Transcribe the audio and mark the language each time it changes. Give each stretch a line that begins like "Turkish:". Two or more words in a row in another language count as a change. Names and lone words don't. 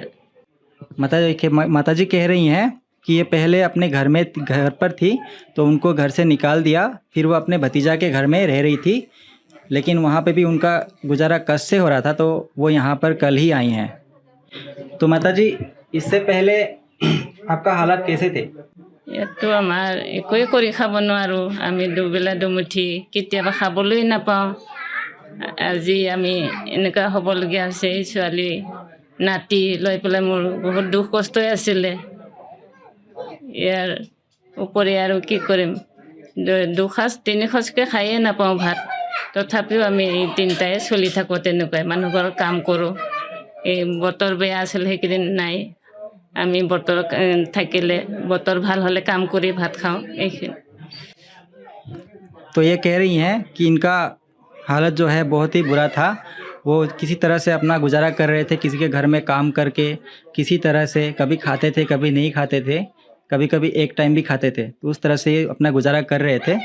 Hindi: माता जी कह रही हैं कि ये पहले अपने घर पर थी, तो उनको घर से निकाल दिया, फिर वो अपने भतीजा के घर में रह रही थी। लेकिन वहाँ पे भी उनका गुजारा कष्ट से हो रहा था, तो वो यहाँ पर कल ही आई हैं। तो माता जी, इससे पहले आपका हालात कैसे थे?
Assamese: ইয়াততো আমাৰ একোৱে কৰি খাব নোৱাৰোঁ। আমি দুবেলা দুমুঠি কেতিয়াবা খাবলৈ নাপাওঁ। আজি আমি এনেকুৱা হ'বলগীয়া হৈছে। এই ছোৱালী নাতি লৈ পেলাই মোৰ বহুত দুখ কষ্টই আছিলে। ইয়াৰ উপৰি আৰু কি কৰিম, দুসাঁজ তিনি সাঁজকৈ খায়ে নাপাওঁ ভাত। তথাপিও আমি এই তিনিটাই চলি থাকোঁ তেনেকুৱাই। মানুহ ঘৰত কাম কৰোঁ। এই বতৰ বেয়া আছিল সেইকেইদিন নাই। আমি বতৰ থাকিলে বতৰ ভাল হ'লে কাম কৰি ভাত খাওঁ। এইখিনি।
Hindi: तो ये कह रही हैं कि इनका हालत जो है बहुत ही बुरा था। वो किसी तरह से अपना गुजारा कर रहे थे, किसी के घर में काम करके किसी तरह से, कभी खाते थे कभी नहीं खाते थे, कभी कभी एक टाइम भी खाते थे, तो उस तरह से अपना गुजारा कर रहे थे।